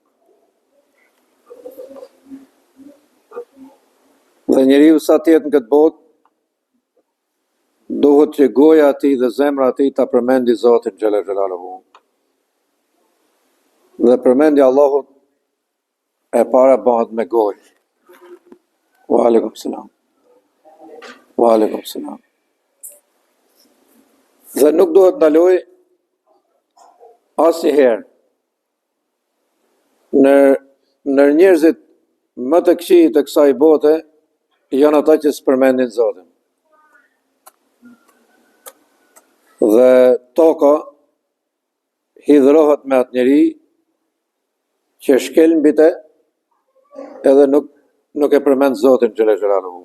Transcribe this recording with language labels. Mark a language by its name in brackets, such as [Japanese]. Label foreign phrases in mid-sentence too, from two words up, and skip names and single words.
[Albanian] Dhe njeriu sa të jetë në këtë botë, duhet që goja e tij dhe zemra e tij ta përmendi Zotin xhelaluhu. Dhe përmendja e Allahut e para bëhet me gojë. [Arabic] وعليكم السلام. وعليكم السلام. [Albanian] Dhe nuk duhet ndaloj asnjëherë në njerëzit më të këqij të kësaj bote janë ata që s'përmendin Zotin. Dhe toka hidhrohet me atë njeri që shkel mbi te edhe nuk e përmend Zotin xhelaluhu.